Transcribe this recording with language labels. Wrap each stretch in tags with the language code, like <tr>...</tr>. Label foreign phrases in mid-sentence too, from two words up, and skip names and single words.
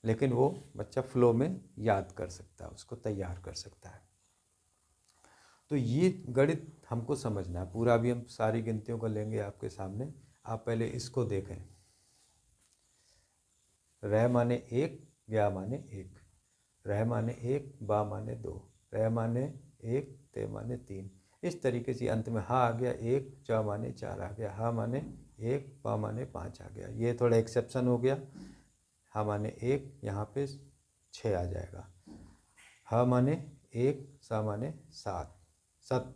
<hi>लेकिन वो बच्चा फ्लो में याद कर सकता है, उसको तैयार कर सकता है। तो ये गणित हमको समझना है। पूरा भी हम सारी गिनतियों को लेंगे आपके सामने, आप पहले इसको देखें। रह माने 1, या माने 1, रह माने 1, बा माने 2, रह माने 1, ते माने 3। इस तरीके से अंत में हा आ गया 1, च माने 4 आ गया, हा माने 1, पा माने 5 आ गया। ये थोड़ा एक्सेप्शन हो गया, हा माने 1 यहाँ पे 6 आ जाएगा, हा माने 1, सा माने 7, सत।</hi>